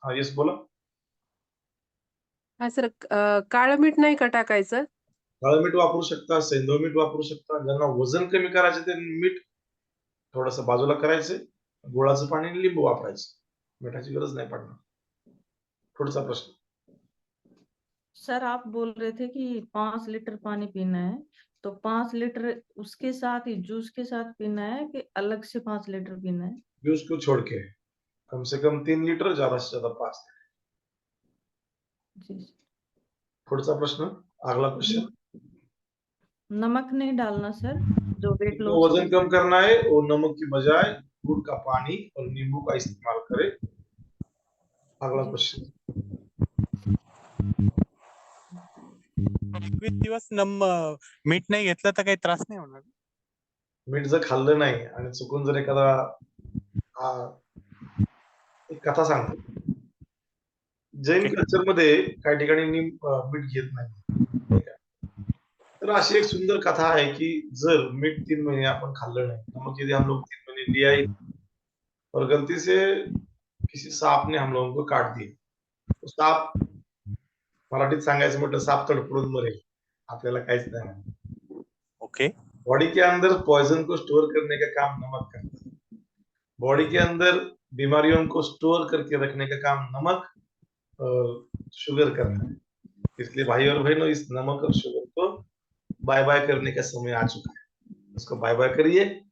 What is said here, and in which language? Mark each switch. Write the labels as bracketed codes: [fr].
[mr] हा येस बोला. हा सर, काळं मीठ नाही का टाकायचं? काळं मीठ वापरू शकता, सैंधव मीठ वापरू शकता. ज्यांना वजन कमी करायचे त्यांनी मीठ थोडस बाजूला करायचं, गुळाचं पाणी आणि लिंबू वापरायचं. मिठाची गरज [hi] नहीं पड़ना. [mr] पुढचा प्रश्न. [hi] सर आप बोल रहे थे कि 5 लीटर पानी पीना है, तो 5 लीटर उसके साथ ही जूस के साथ पीना है कि अलग से 5 लीटर पीना है? जूस को छोड़ के कम से कम 3 लीटर, ज्यादा से ज्यादा 5 लीटर. जी। [mr] पुढचा प्रश्न, [hi] अगला क्वेश्चन. नमक नहीं डालना सर, जो वेट तो [en] loss [hi] वजन कम करना है और नमक की बजाय गुड़ का पानी और नींबू का इस्तेमाल करें. अगला क्वेश्चन. [mr] 21 दिवस मीठ नाही घेतलं तर काही त्रास नाही होणार? मीठ जर खाल्लं नाही आणि चुकून जर एखादा एक कथा सांगतो. जैन कल्चर मध्ये काही ठिकाणी मीठ घेत नाही. तर अशी एक सुंदर कथा आहे की जर मीठ 3 महीने आपण खाल्लं नाही, [hi] नमक यदि हम लोग 3 महीने लिया ही और गलती से किसी सांप ने हम लोगों को काट दिया, [mr] तो सांप, मराठीत सांगायचं म्हटलं सांप तडफडून मरेल, आपल्याला काहीच नाही. [en] Okay. [hi] बॉडी के अंदर पॉइजन को स्टोर करने का काम नमक करता है. बॉडी के अंदर बीमारियों को स्टोर करके रखने का काम नमक और शुगर करता है. इसलिए भाई और बहनों, इस नमक और शुगर को बाय बाय करने का समय आ चुका है. उसको बाय बाय करिए.